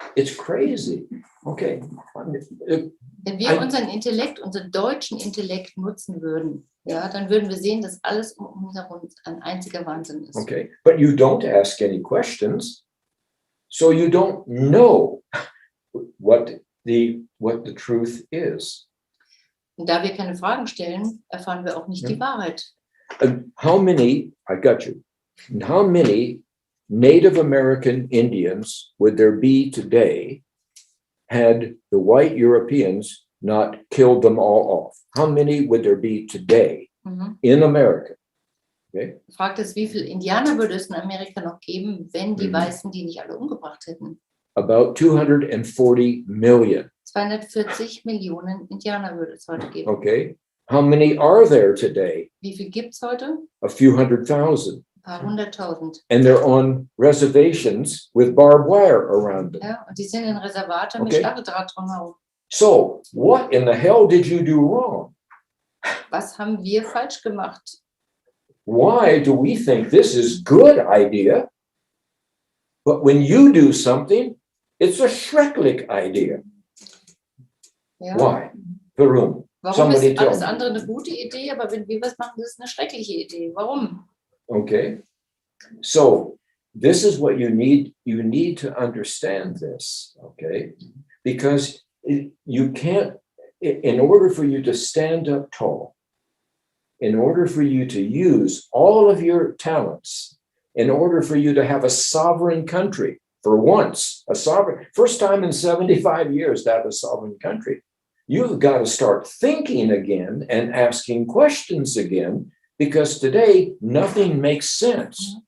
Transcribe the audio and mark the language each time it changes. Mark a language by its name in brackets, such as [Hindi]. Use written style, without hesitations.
[English] It's crazy. Okay. [German] Wenn wir unseren deutschen Intellekt nutzen würden, ja, dann würden wir sehen, dass alles um uns herum ein einziger Wahnsinn ist. [English] Okay. But you don't ask any questions, so you don't know what the truth is. [German] Und da wir keine Fragen stellen, erfahren wir auch nicht die Wahrheit. [English] And how many Native American Indians would there be today had the white Europeans not killed them all off? How many would there be today in America? Okay. [German] Die Frage ist, wie viele Indianer würde es in Amerika noch geben, wenn die Weißen die nicht alle umgebracht hätten? [English] About 240 million. [German] 240 Millionen Indianer würde es heute geben. [English] Okay. How many are there today? [German] Wie viel gibt es heute? [English] A few hundred thousand. [German] Ein paar hunderttausend. [English] And they're on reservations with barbed wire around them. [German] Ja, und die sind in Reservate mit [English] Okay. [German] Stacheldraht drumherum. [English] So, what in the hell did you do wrong? [German] Was haben wir falsch gemacht? [English] Why do we think this is good idea, but when you do something, it's a schrecklich idea? [German] Ja. [English] Why? [German] Warum? Warum [English] Somebody [German] ist [English] tell [German] alles [English] me. [German] andere eine gute Idee, aber wenn wir was machen, das ist eine schreckliche Idee. Warum? [English] Okay. So this is what you need to understand this, okay? Because you can't, in order for you to stand up tall, in order for you to use all of your talents, in order for you to have a sovereign country, for once, first time in 75 years to have a sovereign country, you've got to start thinking again and asking questions again, because today nothing makes sense.